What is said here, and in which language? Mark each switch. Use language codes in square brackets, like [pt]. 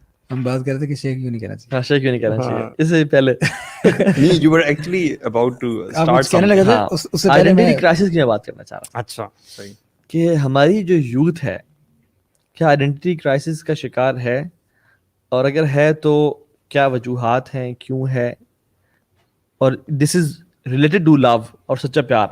[ur] ہم بات کر رہے تھے کہ شیخ کیوں نہیں کہنا چاہیے. ہاں شیخ کیوں نہیں کہنا چاہیے, اس سے پہلے نہیں, [en] you were actually about to start [ur] کہنے لگے تھے اس سے پہلے آئیڈینٹی کرائسس کی میں بات کرنا چاہ رہا ہوں. اچھا صحیح, کہ ہماری جو یوتھ ہے کیا آئیڈینٹی کرائسس کا شکار ہے, اور اگر ہے تو کیا وجوہات ہیں, کیوں ہے, اور [en] this is related to love [ur] اور سچا پیار.